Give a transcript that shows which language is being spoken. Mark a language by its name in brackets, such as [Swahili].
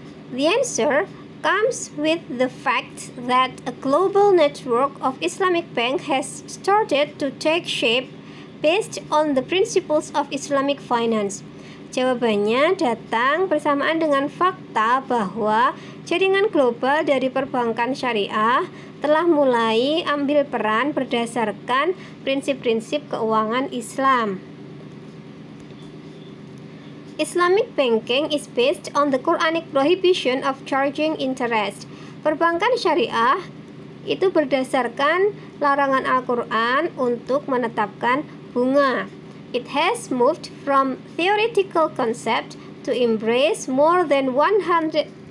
[English] The answer comes with the fact that a global network of Islamic bank has started to take shape based on the principles of Islamic finance. [Indonesian] Jawabannya datang bersamaan dengan fakta bahwa jaringan global dari perbankan syariah telah mulai ambil peran berdasarkan prinsip-prinsip keuangan Islam. [English] Islamic banking is based on the Quranic prohibition of charging interest. [Indonesian] Perbankan syariah itu berdasarkan larangan Al-Quran untuk menetapkan bunga. [English] It has moved from theoretical concept to embrace more than 100